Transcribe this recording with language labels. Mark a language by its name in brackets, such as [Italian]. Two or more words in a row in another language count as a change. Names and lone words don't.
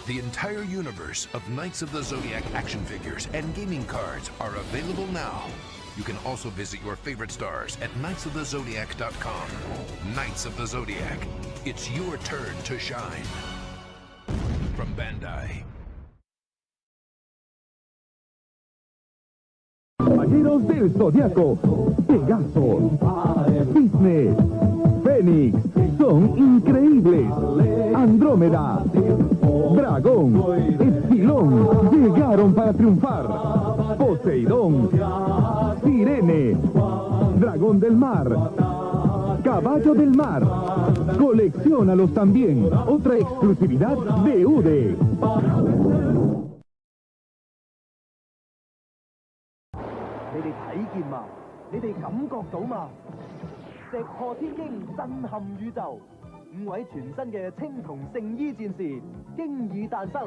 [English] The entire universe of Knights of the Zodiac action figures and gaming cards are available now. You can also visit your favorite stars at knightsofthezodiac.com. Knights of the Zodiac. It's your turn to shine. From Bandai. [Spanish] Caballeros del Zodiaco, Pegaso, Cisne, Fénix, son increíbles. Andrómeda, Dragón, Esquilón, llegaron para triunfar. Poseidón, Sirene, Dragón del Mar, Caballo del Mar. Colecciónalos también. Otra exclusividad de UDE. [Cantonese] 你哋睇見嘛？你哋感覺到嘛？石破天驚，震撼宇宙，5位全新嘅青銅聖衣戰士經已誕生。